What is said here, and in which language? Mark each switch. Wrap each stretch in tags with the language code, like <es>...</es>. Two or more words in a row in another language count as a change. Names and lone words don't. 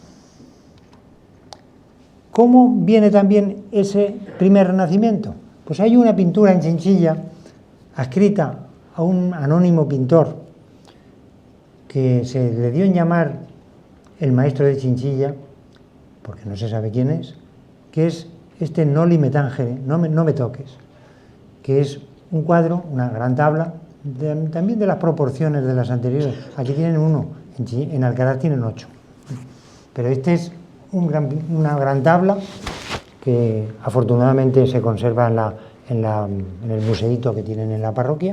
<es>¿Cómo viene también ese primer renacimiento? Pues hay una pintura en Chinchilla adscrita a un anónimo pintor que se le dio en llamar el maestro de Chinchilla, porque no se sabe quién es, que es este</es> <la>Noli me tangere,</la> <es>no me toques, que es un cuadro, una gran tabla, también de las proporciones de las anteriores. Aquí tienen 1, en Alcaraz tienen 8. Pero este es una gran tabla que afortunadamente se conserva en el museíto que tienen en la parroquia,</es>